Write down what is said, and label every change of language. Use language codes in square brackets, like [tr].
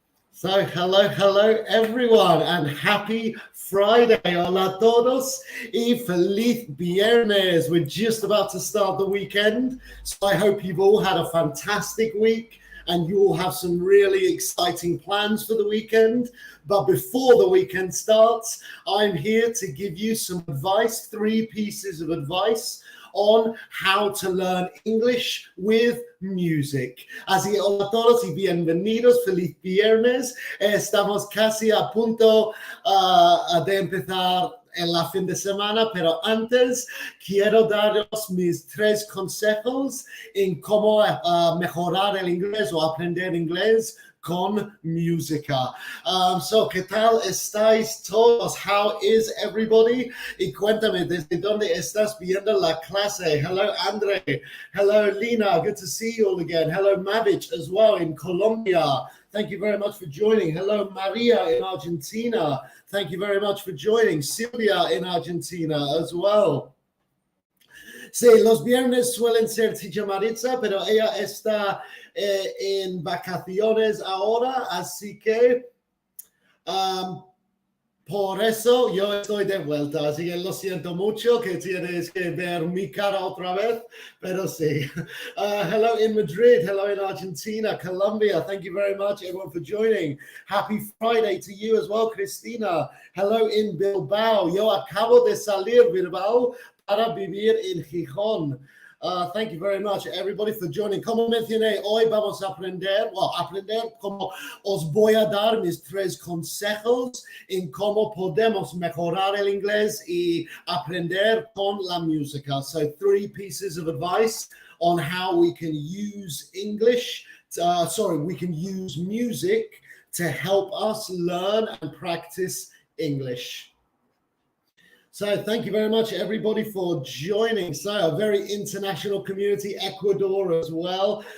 [en] So, hello, everyone, and happy Friday. [es] Hola a todos y feliz viernes. [en] We're just about to start the weekend, so I hope you've all had a fantastic week and you all have some really exciting plans for the weekend. But before the weekend starts, I'm here to give you some advice, 3 pieces of advice on how to learn English with music. [es] Así que hola a todos y bienvenidos, feliz viernes. Estamos casi a punto de empezar en la fin de semana, pero antes quiero daros mis 3 consejos en cómo mejorar el inglés o aprender inglés con música. So, ¿qué tal estáis todos? [en] How is everybody? [es] Y cuéntame, ¿desde dónde estás viendo la clase? [en] Hello, Andre. Hello, Lina. Good to see you all again. Hello, Mavic as well in Colombia. Thank you very much for joining. Hello, Maria in Argentina. Thank you very much for joining. Silvia in Argentina as well. [es] Sí, los viernes suelen ser Teacher Maritza, pero ella está en vacaciones ahora, así que por eso yo estoy de vuelta. Así que lo siento mucho que tienes que ver mi cara otra vez, pero sí. [en] Hello in Madrid, hello in Argentina, Colombia. Thank you very much, everyone, for joining. Happy Friday to you as well, Cristina. Hello in Bilbao. [es] Yo acabo de salir Bilbao para vivir en Gijón. [en] Thank you very much, everybody, for joining. [es] Como mencioné, hoy vamos a aprender como os voy a dar mis 3 consejos en cómo podemos mejorar el inglés y aprender con la música. [en] So 3 pieces of advice on how we can use we can use music to help us learn and practice English. So thank you very much, everybody, for joining. So a very international community, Ecuador as well.